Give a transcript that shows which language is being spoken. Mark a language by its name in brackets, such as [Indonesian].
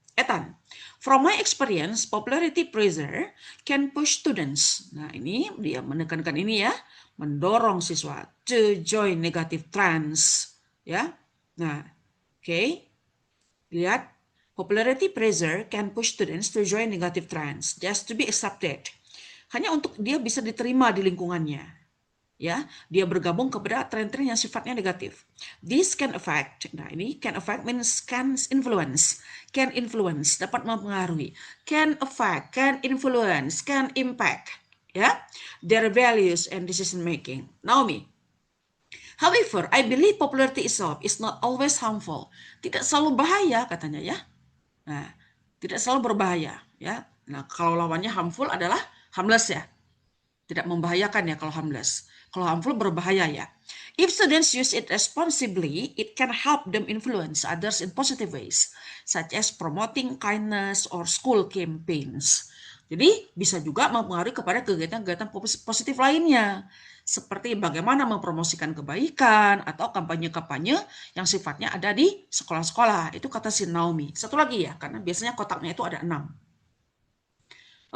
[English] Ethan, from my experience, popularity pressure can push students. [Indonesian] Nah, ini dia menekankan ini ya, mendorong siswa [English] to join negative trends, [Indonesian] ya. Nah, oke. Lihat, [English] popularity pressure can push students to join negative trends just to be accepted. [Indonesian] Hanya untuk dia bisa diterima di lingkungannya. Ya, dia bergabung kepada tren-tren yang sifatnya negatif. [English] This can affect, nah ini can affect means can influence, [Indonesian] dapat mempengaruhi, [English] can affect, can influence, can impact, ya, their values and decision making. Naomi, however, I believe popularity itself is not always harmful. [Indonesian] Tidak selalu bahaya katanya ya. Nah, tidak selalu berbahaya ya. Nah, kalau lawannya harmful adalah harmless ya. Tidak membahayakan ya kalau harmless. Kalau harmful berbahaya ya. [English] If students use it responsibly, it can help them influence others in positive ways, such as promoting kindness or school campaigns. [Indonesian] Jadi bisa juga mempengaruhi kepada kegiatan-kegiatan positif lainnya, seperti bagaimana mempromosikan kebaikan atau kampanye-kampanye yang sifatnya ada di sekolah-sekolah. Itu kata si Naomi. Satu lagi ya, karena biasanya kotaknya itu ada 6.